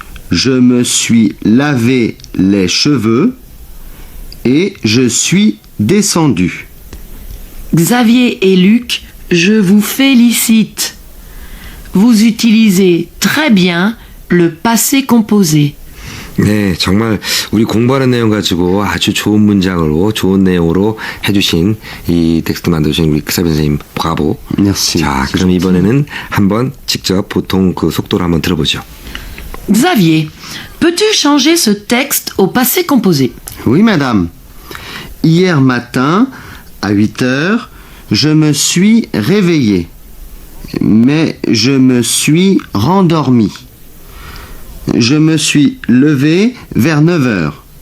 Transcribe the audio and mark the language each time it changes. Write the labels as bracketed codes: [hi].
[fr] Je me suis lavé les cheveux et je suis descendu. Xavier et Luc, je vous félicite. Vous utilisez très bien le passé composé. [ko] 네, 정말 우리 공부하는 내용 가지고 아주 좋은 문장으로 좋은 내용으로 해주신 이 텍스트 만들어주신 우리 크사비 선생님 브라보. [fr] Merci. [ko] 자, 그럼 이번에는 한번 직접 보통 그 속도로 한번 들어보죠. [fr] Xavier, peux-tu changer ce texte au passé composé? Oui, madame. Hier matin, à 8h, je me suis réveillé. Mais je me suis rendormi. Je me suis levé vers 9h.